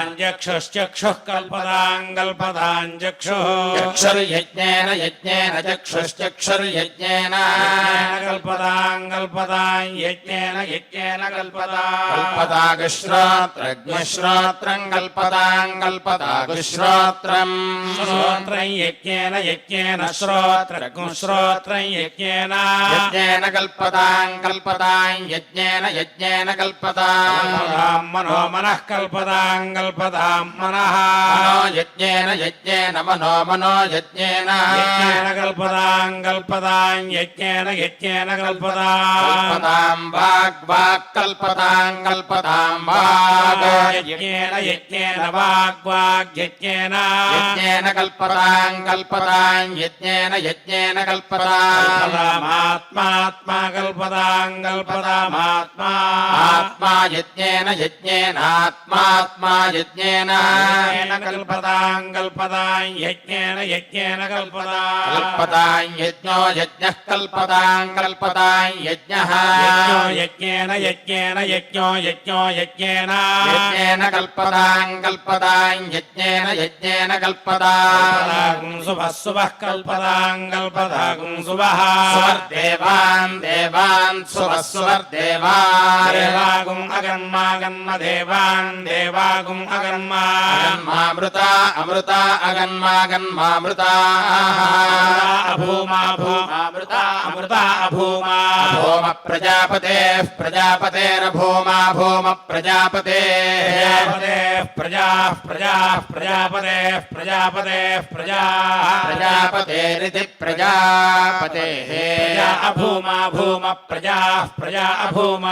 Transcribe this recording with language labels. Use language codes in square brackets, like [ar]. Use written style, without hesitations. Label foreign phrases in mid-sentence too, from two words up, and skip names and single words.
[sa] చక్షుశ్చక్షుః కల్పతాం కల్పతాం చక్షుః చక్షుర్యజ్ఞేన యజ్ఞేన చక్షుశ్చక్షుర్యజ్ఞేన కల్పతాం కల్పతాం యజ్ఞేన యజ్ఞేన కల్పతాం కల్పతాగుశ్రోత్రజ్ఞశ్రోత్రం కల్పతాం కల్పతాగుశ్రోత్రం శ్రోత్రం యజ్ఞేన యజ్ఞేన శ్రోత్రగుం శ్రోత్రం యజ్ఞేన యజ్ఞేన కల్పతాం కల్పతాం యజ్ఞేన యజ్ఞేన కల్పతాం కల్పతాం మనో మనః కల్పతాం కల్పతాం మనః మనో యజ్ఞేన యజ్ఞేన మనో మనో యజ్ఞేన యజ్ఞేన కల్పతాం కల్పతాం యజ్ఞేన యజ్ఞేన కల్పతాం కల్పతాం వాగ్ వాగ్ కల్పతాం కల్పతాం వాగ్ యజ్ఞేన యజ్ఞేన వాగ్వాగ్యజ్ఞేన యజ్ఞేన కల్పతాం కల్పతాం యజ్ఞేన యజ్ఞేన కల్పతాం కల్పతామాత్మాత్మా కల్పతాం కల్పతామాత్మా ఆత్మా యజ్ఞేన యజ్ఞేనాత్మాత్మా యజ్ఞేన కల్పతాం కల్పతాం యజ్ఞేన యజ్ఞేన కల్పతాం కల్పతాం యజ్ఞో యజ్ఞః కల్పతాం కల్పతాం యజ్ఞః యజ్ఞేన యజ్ఞేన యజ్ఞో యజ్ఞో యజ్ఞేన యజ్ఞేన కల్పతాం కల్పతాం యజ్ఞేన యజ్ఞేన కల్పతాం శుభః శుభః కల్పతాం కల్పతాం శుభః సువర్దేవాన్ దేవాన్ సువః సువర్దేవాన్ దేవాగుం అగన్మాగన్మ దేవాన్ దేవాగుం అగన్మా అగన్మామృత అమృత అగన్మాగన్మామృత అభూమా భూమామృత అమృత అభూమా భూమ ప్రజాపతే प्रजापतेर्भूमा भूम प्रजापतेः प्रजाः प्रजापतेः प्रजापतेरिति प्रजापतेः प्रजा अभूमा भूम प्रजा अभूमा